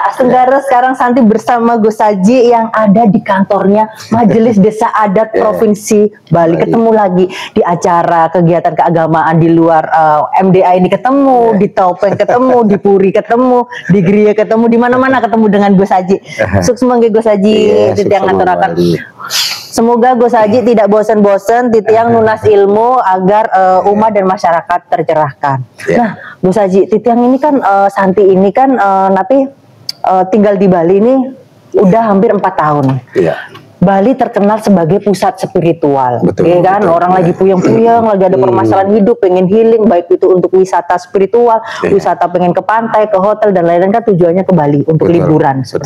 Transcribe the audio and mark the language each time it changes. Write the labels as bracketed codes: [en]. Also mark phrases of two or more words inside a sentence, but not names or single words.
[id] Sekarang Santi bersama Gosaji yang ada di kantornya Majelis Desa Adat Provinsi Bali. Ketemu lagi di acara kegiatan keagamaan di luar MDA ini, ketemu di Topeng, ketemu di Puri, ketemu di Gria, ketemu di mana-mana ketemu dengan Gosaji. [ban] Sukses mangga Gosaji, titiang ngaturakan. [id] Semoga Gosaji tidak bosan-bosan, [ban] titiang nunas [id] ilmu agar umat dan masyarakat tercerahkan. Nah, Gosaji, titiang ini kan Santi ini kan tinggal di Bali ini udah hampir 4 tahun. Bali terkenal sebagai pusat spiritual, ya kan? Orang lagi puyeng-puyeng, lagi ada permasalahan hidup, pengen healing, baik itu untuk wisata spiritual, wisata pengen ke pantai, ke hotel dan lain-lain, kan tujuannya ke Bali untuk liburan.